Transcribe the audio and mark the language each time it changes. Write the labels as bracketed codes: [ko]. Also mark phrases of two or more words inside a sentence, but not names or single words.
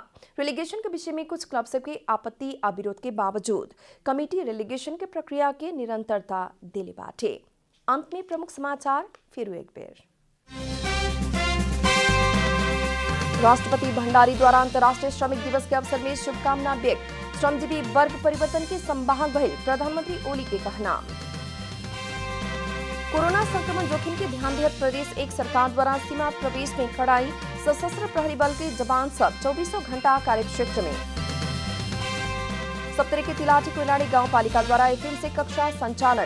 [bho] रेलीगेशन के विषय में कुछ क्लब सबके आपत्ति आ विरोध के बावजूद कमेटी रेलीगेशन के प्रक्रिया के निरंतरता दिले बाटे। अंत में प्रमुख समाचार फिर एक बेर। राष्ट्रपति भंडारी द्वारा अंतर्राष्ट्रीय श्रमिक दिवस के अवसर में शुभकामना व्यक्त। श्रमजीवी वर्ग परिवर्तन के संवाहक भइल प्रधानमंत्री ओली के कहना। कोरोना संक्रमण जोखिम के ध्यान देहत प्रदेश एक सरकार द्वारा सीमा प्रवेश में कड़ाई। सशस्त्र प्रहरी बल के जवान सब 24 घंटा कार्यक्षेत्र में। सप्तरी के तिलाठी कोयलाड़ी गांव पालिका द्वारा एफएम से कक्षा संचालन।